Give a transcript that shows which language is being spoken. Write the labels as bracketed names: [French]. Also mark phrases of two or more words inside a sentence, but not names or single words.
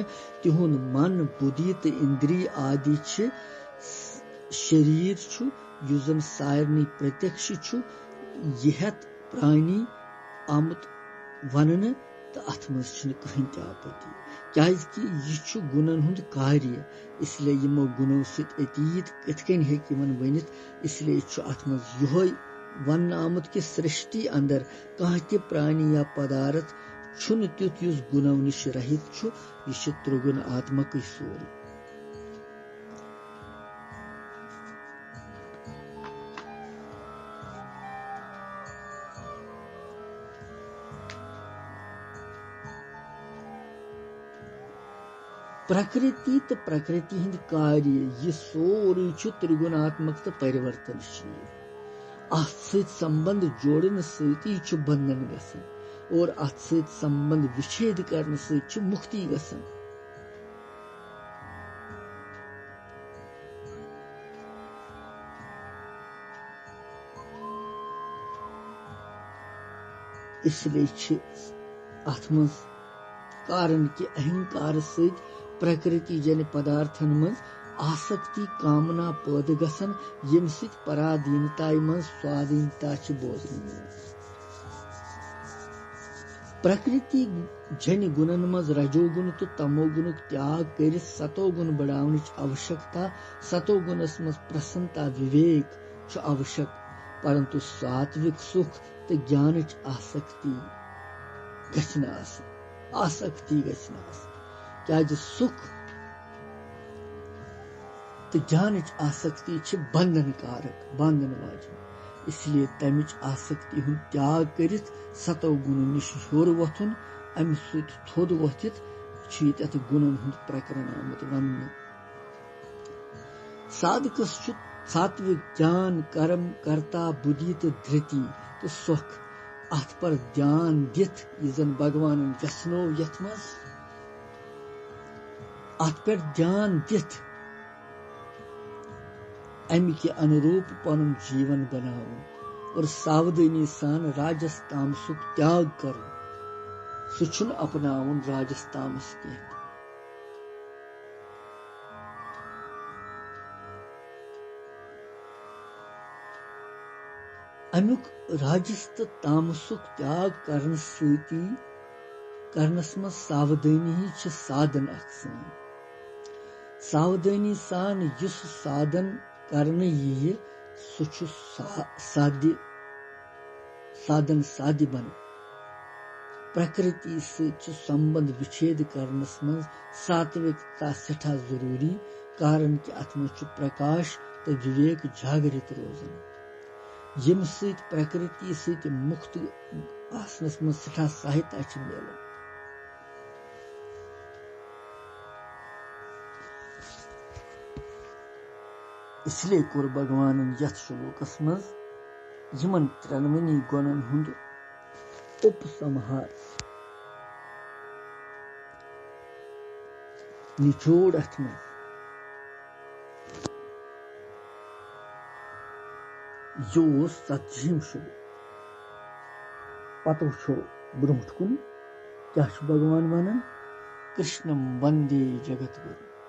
[Kashmiri] तिहुन मन बुद्धि तो इंद्रिय आदि शरीर युजन सारनी प्रत्यक्ष यह प्राणी आमुत वन तो अत मज कहीं आपत्ति, क्या कि यह गुणन हुंद कार्य, इसलिए यमो गुणों सत अतीत कन हेन वनित, इसलिए अत मज यह वन आमुत कि सृष्टि अंदर कह ति प्राणी या पदार्थ छुन त्युत युस गुणों निश रहित यह त्रिगुण आत्मक सोर। प्रकृति तो प्रकृति हिंद कार्य यह सोरी त्रिगुणात्मक तो परिवर्तनशील, अत सत संबंध जोड़न सती बंधन गसन और अत सत संबंध विच्छेद करने सत मुक्ति गसन। इसलिए अत मज कारण कि अहंकार सत प्रकृति जन पदार्थन मज आसक्ति कामना पैद गसन, यम सत पराधीनता मज स्वाधीनता बोजन। प्रकृति जन गुणन मज रजोगुण तो तमोगुण त्याग कर सतोगुण बढ़ावन आवश्यकता, सतोगुणस मज प्रसन्नता विवेक आवश्यक, परंतु सात्विक सुख तो ज्ञान आसक्ति आसक्ति क्या सुख तो ज्ञान आसक्ति बंधन कारक बंधन वाजन, इसलिए तमिच आसक्ति हुन त्याग कर सतो गुण निश होर वथुन, अमि सत थोद वथित यत गुणन हुंद प्रकरण आमुत वन। साधकस सात्विक ज्ञान कर्म कर्ता बुद्धि तो धृति तो सुख अत पर ध्यान दिथ यन भगवान व्यसनो यथ मज अत पर ध्यान दिथ अमि के अनुरूप पन जीवन बनावन और सावधानी सान राजस तामसुक त्याग कर सुन अपनावन राजस तामस के। अमुक राजस तो तामसुक त्याग करन सती करनस मज सावधानी ही साधन अक्सान, सावधानी सान युस साधन करने यी सु साध्य साधन साध्य बन। प्रकृति से संबंध विच्छेद करनस मज सात्विकता सठा जरूरी, कारण कि अत मज प्रकाश तो विवेक जागृत रोजन, यम सत प्रकृति सत मुक्त आसनस मज सठा सहायता मिलन। इसलिए कोर भगवान यथ श्लोकस मज यमन त्रेनवनी गुणन हुंद उपसंहार निचोड़ अथ मज यो सतजिम श्लोक पतो छो ब्रोट कुन क्या भगवान वनान [Sanskrit] कृष्णम वंदे जगत गुरु।